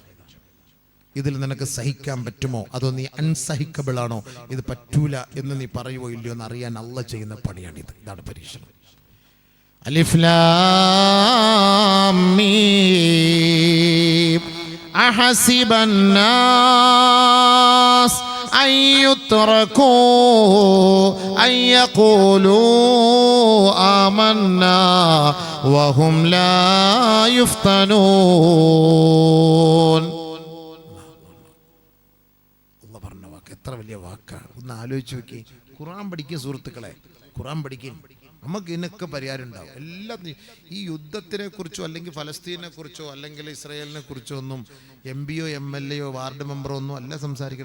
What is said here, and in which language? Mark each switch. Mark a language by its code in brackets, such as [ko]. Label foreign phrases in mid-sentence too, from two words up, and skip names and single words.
[ml] ഇതിൽ നിനക്ക് സഹിക്കാൻ പറ്റുമോ, അതോ നീ അൺസഹിക്കബിൾ ആണോ, ഇത് പറ്റൂല എന്ന് നീ പറയുവോ ഇല്ലയോ എന്ന് അറിയാൻ അള്ളാഹ് ചെയ്യുന്ന പണിയാണിത്. ഇതാണ് പരീക്ഷണം. [ar] ألف لام ميم أحسب الناس أن يتركوا أن يقولوا آمنا وهم لا يفتنون. [ml] അല്ലാഹ് പറഞ്ഞ വാക്ക് എത്ര വലിയ വാക്കാണ്. ഒന്ന് ആലോചിച്ച് നോക്കി. ഖുർആൻ പഠിക്കുക സുഹൃത്തുക്കളെ, ഖുർആൻ പഠിക്കും. നമുക്ക് ഇതിനൊക്കെ പരിഹാരം ഉണ്ടാവും. എല്ലാത്തിനും ഈ യുദ്ധത്തിനെ കുറിച്ചോ അല്ലെങ്കിൽ ഫലസ്തീനെ കുറിച്ചോ അല്ലെങ്കിൽ ഇസ്രായേലിനെ കുറിച്ചോ ഒന്നും MPയോ MLA യോ വാർഡ് മെമ്പറോ ഒന്നും അല്ല സംസാരിക്കണം.